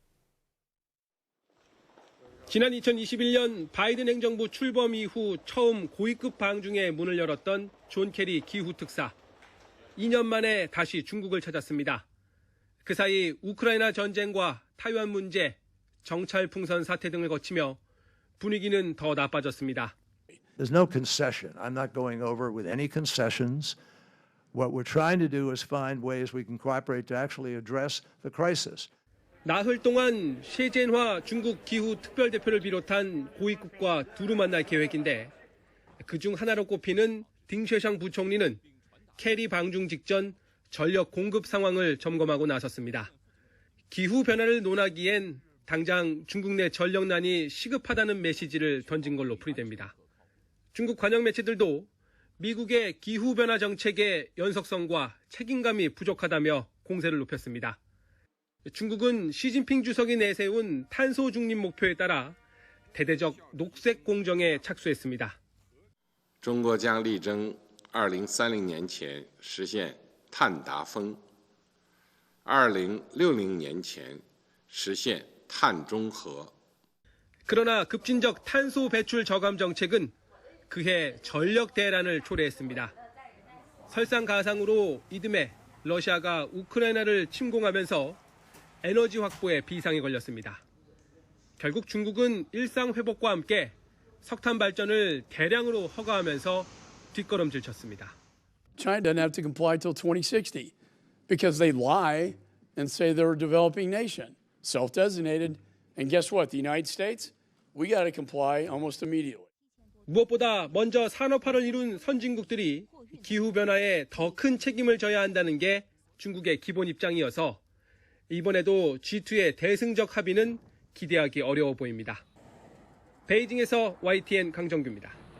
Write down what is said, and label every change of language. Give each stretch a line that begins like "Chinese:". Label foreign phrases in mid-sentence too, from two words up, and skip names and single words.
Korean: 지난 2021년 바이든 행정부 출범 이후 처음 고위급 방중에 문을 열었던 존 케리 기후특사. 2년 만에 다시 중국을 찾았습니다. 그 사이 우크라이나 전쟁과 타이완 문제, 정찰 풍선 사태 등을 거치며 분위기는 더 나빠졌습니다.
English: There's no concession. I'm not going over with any concessions. What we're trying to do is find ways we can cooperate to actually address the crisis.
Korean: 나흘 동안 셰젠화 중국 기후 특별대표를 비롯한 고위급과 두루 만날 계획인데 그중 하나로 꼽히는 딩쉐샹 부총리는 케리 방중 직전 전력 공급 상황을 점검하고 나섰습니다. 기후 변화를 논하기엔 당장 중국 내 전력난이 시급하다는 메시지를 던진 걸로 풀이됩니다. 중국 관영 매체들도 미국의 기후변화 정책의 연속성과 책임감이 부족하다며 공세를 높였습니다. 중국은 시진핑 주석이 내세운 탄소 중립 목표에 따라 대대적 녹색 공정에 착수했습니다.
Chinese: 中国将力争2030年前实现碳达峰 2060年前实现碳中和
Korean: 그러나 급진적 탄소 배출 저감 정책은 그해 전력 대란을 초래했습니다. 설상가상으로 이듬해 러시아가 우크라이나를 침공하면서 에너지 확보에 비상이 걸렸습니다. 결국 중국은 일상 회복과 함께 석탄 발전을 대량으로 허가하면서 뒷걸음질 쳤습니다.
English: China doesn't have to comply till 2060 because they lie and say they're a developing nation, self-designated. And guess what? The United States, we got to comply almost immediately.
Korean: 무엇보다 먼저 산업화를 이룬 선진국들이 기후변화에 더 큰 책임을 져야 한다는 게 중국의 기본 입장이어서 이번에도 G2의 대승적 합의는 기대하기 어려워 보입니다. 베이징에서 YTN 강정규입니다.